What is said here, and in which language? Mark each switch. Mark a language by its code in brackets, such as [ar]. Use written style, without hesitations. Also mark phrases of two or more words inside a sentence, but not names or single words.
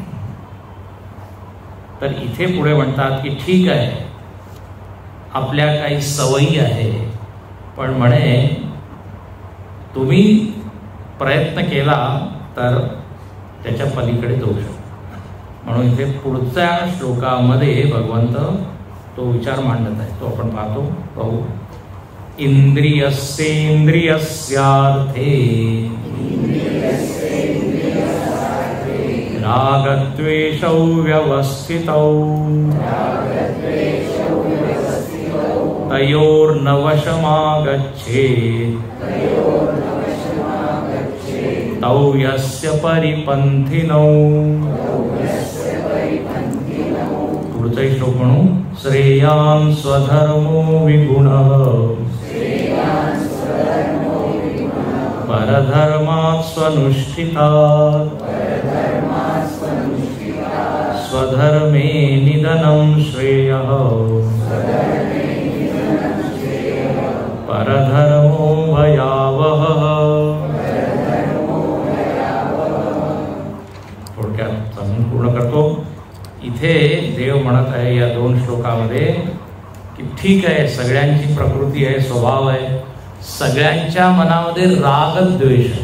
[mr] तर इथे पुढे म्हणतात की ठीक आहे, आपल्या काही सवयी आहे, पण म्हणे तुम्ही प्रयत्न केला तर त्याच्या पलीकडे जाऊ शकतो. म्हणून इथे पुढच्या श्लोकामध्ये भगवंत तो विचार मांडत आहे, तो आपण पाहू. [sa] इंद्रियस्येन्द्रियस्यार्थे रागद्वेषौ व्यवस्थितौ तयोर्न वशमागच्छेत् तौ यस्य परिपन्थिनौ. [mr] पुढचा श्लोक म्हणू. [sa] श्रेयान् स्वधर्मो विगुणः परधर्मात् स्वनुष्ठितात् स्वधर्मे निधनं श्रेयः परधर्मो भयावहः. [mr] थोडक्यात समजून पूर्ण करतो. इथे देव म्हणत आहे या दोन श्लोकामध्ये की ठीक आहे, सगळ्यांची प्रकृती आहे, स्वभाव आहे, सगळ्यांच्या मनामध्ये रागद्वेष आहे.